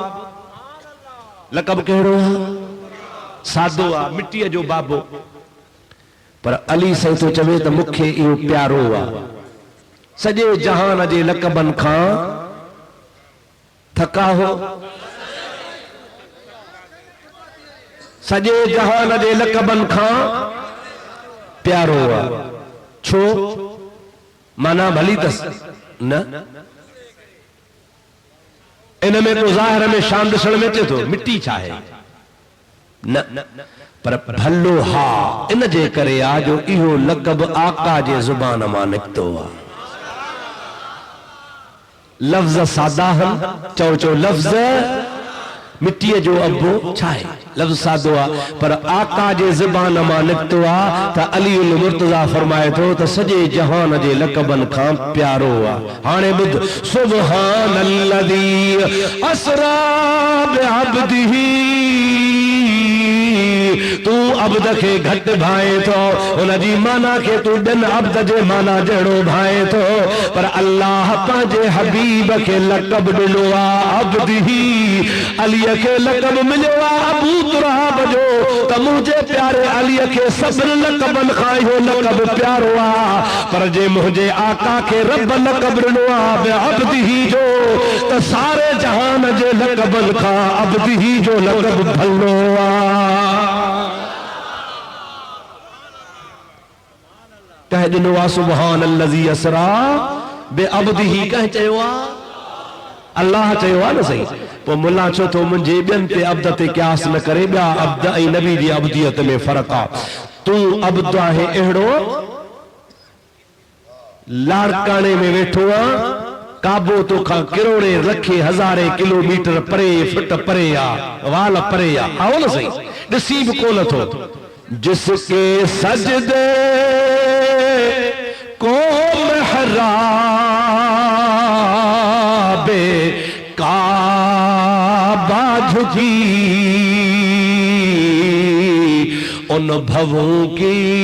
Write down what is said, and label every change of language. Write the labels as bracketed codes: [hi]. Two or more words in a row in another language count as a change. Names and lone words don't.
[sd] लक़ब कहिड़ो आहे सादो आहे मिटीअ जो बाबो पर अली साईं थो चवे त मूंखे इहो प्यारो आहे सॼे जहान जे लक़बनि खां थका हो सजे जहान जे लक़बन खां प्यारो आहे छो माना भली तस न इन में तो ज़ाहिर में शान ॾिसण में अचे थो मिट्टी छा आहे न पर भलो हा इन जे करे आ जो इहो लक़ब आका जे ज़ुबान मां निकितो आहे लफ्ज सादा चो चो लफ्ज मिट्टी जो अबो छाए लफ्ज सादो आ पर आका जे ज़बान मां निकतो आ त अली उल मुर्तजा फरमाए थो त सजे जहान जे लक़बन खां प्यारो आ हाणे बुध [ar] سبحان الذي أسرى بعبده [sd] तू अब्द के घट भाए तो उनजी माना के तू बिन अब्द जे माना जड़ो भाए तो पर अल्लाह पांजे हबीब के लक़ब ॾिनो आ अब्द ही अली के लक़ब मिलो आ अबू तुराब जो त मुझे प्यारे अली के सब्र लक़बन खां इहो लक़ब प्यारो आ पर जे मुझे आका के रब लक़ब ॾिनो आ अब्द ही जो त सारे जहान जे लक़बन खां अब्द ही जो लक़ब भलो आ कह दिनो आ [ar] سبحان الذي أسرى بـ عبده [sd] कह चयो आ अल्लाह चयो आ न सही पो मुल्ला चो तो मुंहिंजे ॿियनि ते अब्द ते क़यास न करे ॿिया अब्द ऐं नबी जी अब्दियत में फ़र्क़ु आहे तू अब्द आहे अहिड़ो लाड़काने में वेठो आ काबो तोखां किरोड़े लखे हज़ारे किलोमीटर परे फुट परे आ वाल परे आ आओ न सही ॾिसी बि कोन थो [ur] جس کے سجدے کو محرابِ کعبہ جھکی اُن بھنووں کی